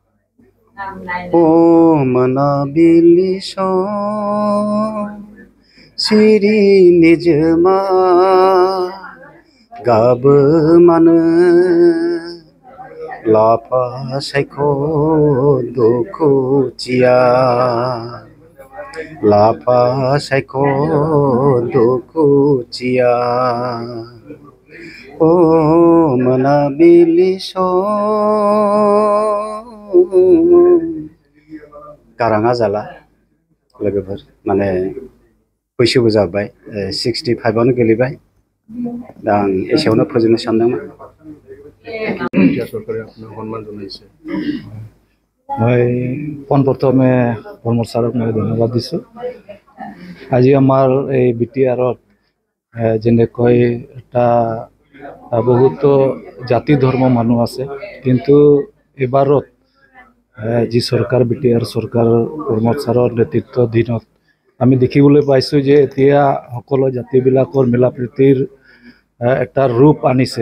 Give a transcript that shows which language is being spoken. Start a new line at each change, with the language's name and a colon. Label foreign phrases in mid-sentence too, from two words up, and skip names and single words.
Bodo: अ मोनाबिलि सम सिरि निजोमा गाबोमानो लाफा सायख' दुखुथिया लाफा सायख' दुखुथिया ओ मोनाबिलि गाराङा जाला लोगोफोर माने बैसोबो जाबाय 65 गोलैबाय दा आं एसेयावनो फोजोबनो सानदोंमोन।
Assamese: मैं পোনপ্ৰথমে প্ৰমোদ ছাৰক মই ধন্যবাদ দিছোঁ। আজি আমাৰ এই BTR-ত যেনেকৈ এটা বহুতো জাতি ধৰ্ম মানুহ আছে, কিন্তু এবাৰত যি চৰকাৰ BTR চৰকাৰ প্ৰমোদ ছাৰৰ নেতৃত্বাধীনত আমি দেখিবলৈ পাইছোঁ যে এতিয়া সকলো জাতিবিলাকৰ মিলা প্ৰীতিৰ এটা ৰূপ আনিছে।